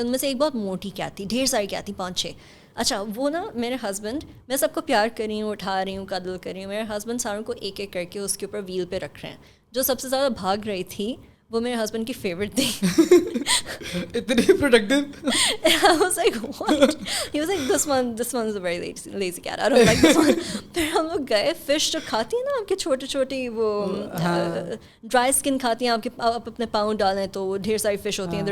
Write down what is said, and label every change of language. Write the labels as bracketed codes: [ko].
[ur] ان میں سے ایک بہت موٹی کیٹ تھی, ڈھیر ساری کیٹ تھیں, 5-6. اچھا وہ نا میرے ہسبینڈ, میں سب کو پیار کر رہی ہوں, اٹھا رہی ہوں, قدل کر رہی ہوں, میرے ہسبینڈ ساروں کو ایک ایک کر کے اس کے اوپر ویل پہ رکھ رہے ہیں. جو سب سے زیادہ بھاگ رہی تھی وہ میرے ہسبینڈ کی فیوریٹ تھی. اتنی productive. [en] I was like, what? He was like, this one is a very lazy cat. I don't like this one. [ur] پھر ہم لوگ گئے, فش جو کھاتی ہیں نا آپ کی چھوٹی چھوٹی, وہ ڈرائی اسکن کھاتی ہیں, آپ اپنے پاؤں ڈالیں تو وہ ڈھیر ساری فش ہوتی ہیں.